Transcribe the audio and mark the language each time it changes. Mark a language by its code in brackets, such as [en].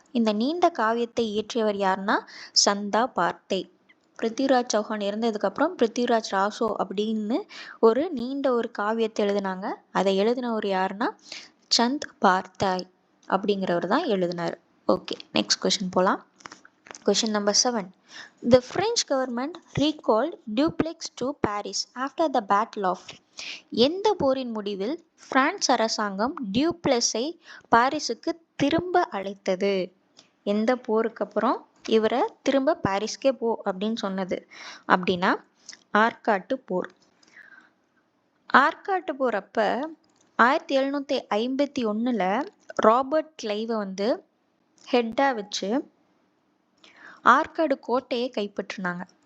[ta] இந்த நீண்ட காவியத்தை இயற்றியவர் யாருன்னா சந்தா பார்த்தை. பிருத்திவிராஜ் சௌஹான் இறந்ததுக்கப்புறம் பிருத்திவிராஜ் ராசோ அப்படின்னு ஒரு நீண்ட ஒரு காவியத்தை எழுதினாங்க. அதை எழுதினவர் யாருன்னா சந்த் பார்த்தாய் அப்படிங்கிறவர் தான் எழுதினார். ஓகே, நெக்ஸ்ட் கொஸ்டின் போகலாம். [en] Question number 7. The French government recalled Dupleix to Paris after the Battle of. [ta] எந்த போரின் முடிவில் பிரான்ஸ் அரசாங்கம் டியூப்ளெக்ஸை பாரிஸுக்கு திரும்ப அழைத்தது? எந்த போருக்கு அப்புறம் இவரை திரும்ப பாரிஸ்கே போ அப்படின்னு சொன்னது அப்படின்னா ஆற்காட்டு போர். ஆற்காட்டு போர் அப்ப 1751ல் ராபர்ட் கிளைவை வந்து ஹெட்டா வச்சு ஆற்காடு கோட்டையை கைப்பற்றினாங்க.